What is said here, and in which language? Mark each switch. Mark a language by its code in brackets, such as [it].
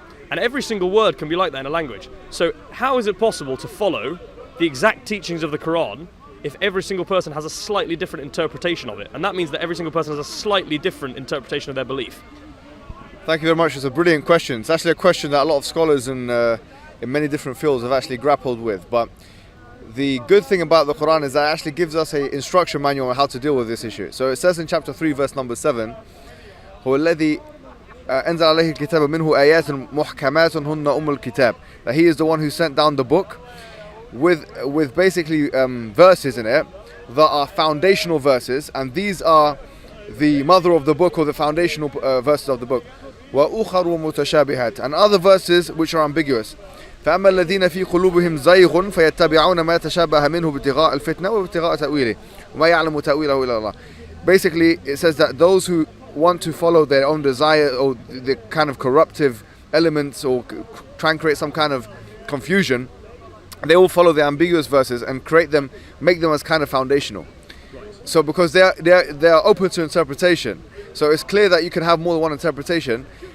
[en] And every single word can be like that in a language. So how is it possible to follow the exact teachings of the Quran if every single person has a slightly different interpretation of it? And that means that every single person has a slightly different interpretation of their belief. Thank you very much. It's a brilliant question. It's actually a question that a lot of scholars in many different fields have actually grappled with. But the good thing about the Quran is that it actually gives us an instruction manual on how to deal with this issue. So it says in chapter 3, verse number 7, [ar] هو الذي أنزل عليه الكتاب منه آيات محكمات هن أم الكتاب. [en] That he is the one who sent down the book with basically verses in it that are foundational verses, and these are the mother of the book, or the foundational verses of the book. [ar] وأخر متشابهات, [en] and other verses which are ambiguous. [ar] فأما الذين في قلوبهم زيغ فيتبعون ما تشابه منه ابتغاء الفتنة وابتغاء تأويله وما يعلم تأويله إلا الله. [en] Basically, it says that those who want to follow their own desire or the kind of corruptive elements or try and create some kind of confusion, they will follow the ambiguous verses and make them as kind of foundational. So because they are open to interpretation, so it's clear that you can have more than one interpretation.